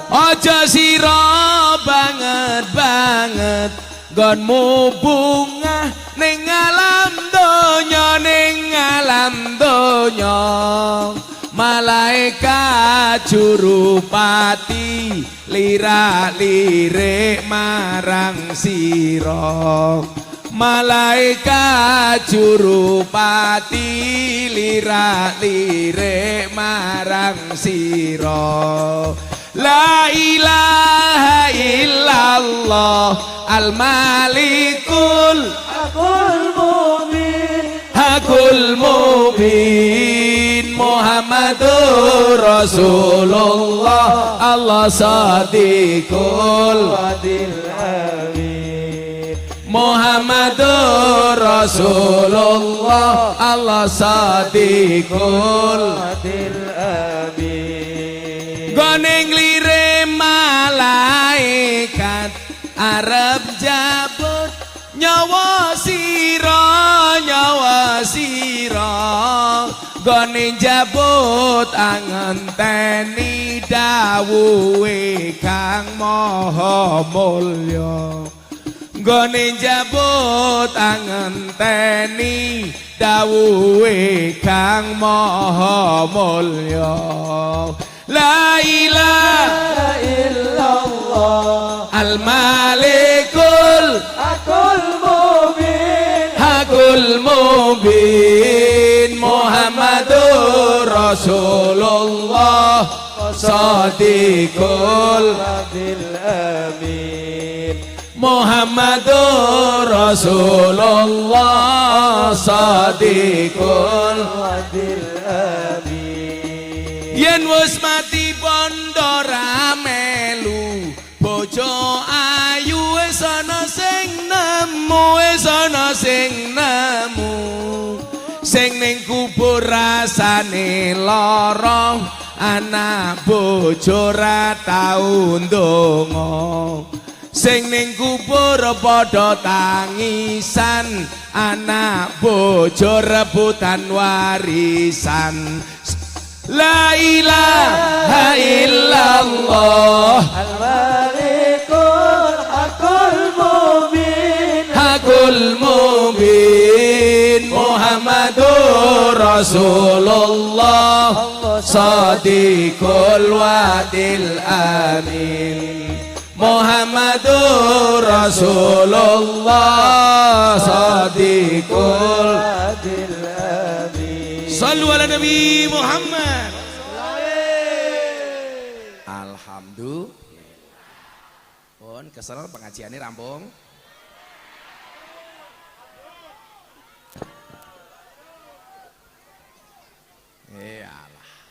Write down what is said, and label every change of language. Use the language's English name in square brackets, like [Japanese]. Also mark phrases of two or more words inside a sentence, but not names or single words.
[Javanese] Aja sira banget gonmu bungah ning alam donya malaikat jurupati lirak-lirik marang sira. Malaikat jurupati lirak-lirik marang sira. [Arabic] لا إله إلا الله الملك الحق المبين محمد رسول الله الله صادق الوعد الأمين. محمد رسول الله الله صادق الوعد الأمين. [Javanese] Goning lire malaikat arep jabut nyawa sira goning jabut angenteni dawuhe kang maha mulya. Goning jabut angenteni dawuhe kang maha mulya. [Arabic] لا إله illallah الملك الحق المبين محمد رسول الله صادق الوعد الأمين. محمد رسول الله صادق الوعد الأمين. [Javanese] yen wis mati bondo ra melu bojo ayu wis ana sing nemu sing ning kubur rasane lara anak bojo ra tau ndonga sing ning kubur padha tangisan anak bojo rebutan warisan. [Arabic] لا إله إلا الله al-malikul الحق المبين محمد رسول الله صادق الوعد الأمين محمد رسول الله صادق الوعد الأمين. صلوا على النبي محمد. الحمد لله. [Javanese] Pun kesel pengajiannya rampung. Alah.